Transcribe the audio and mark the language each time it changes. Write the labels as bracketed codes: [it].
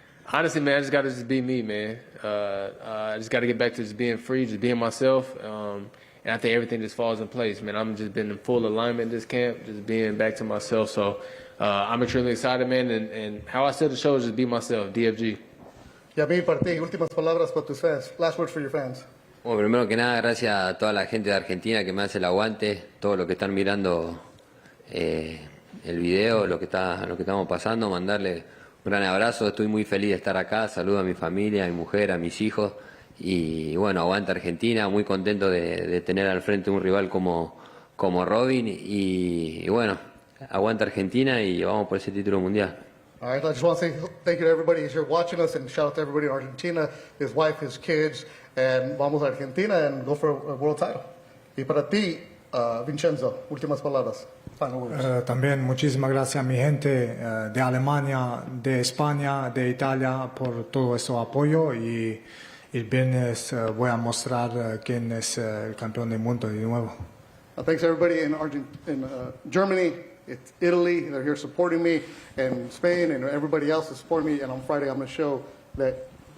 [en] Honestly, man, I just got to just be me, man. I just got to get back to just being free, just being myself. And I think everything just falls in place, man. I'm just been in full alignment in this camp, just being back to myself. So I'm extremely excited, man. And how I steal the show is just be myself, DFG. [es] Yamil, para ti, últimas palabras para tus fans. [en] Last words for your fans. [es] Bueno, primero que nada, gracias a toda la gente de Argentina que me hace el aguante, todos los que están mirando el video, lo que estamos pasando, mandarle un gran abrazo. Estoy muy feliz de estar acá. Saludo a mi familia, a mi mujer, a mis hijos. Y bueno, aguanta Argentina. Muy contento de tener al frente un rival como Robin. Y bueno, aguanta Argentina y vamos por ese título mundial. [en] All right, I just want to say thank you to everybody who's here watching us, and shout out to everybody in Argentina, his wife, his kids, and [es] vamos a Argentina [en] and go for a world title. [es] Y para ti, Vincenzo, últimas palabras. [en] Final words. [es] También muchísimas gracias a mi gente de Alemania, de España, de Italia por todo ese apoyo, y el viernes voy a mostrar quién es el campeón del mundo de nuevo. [en] Thanks everybody in Germany, it's Italy, they're here supporting me, and Spain, and everybody else is supporting me. And on Friday, I'm going to show that.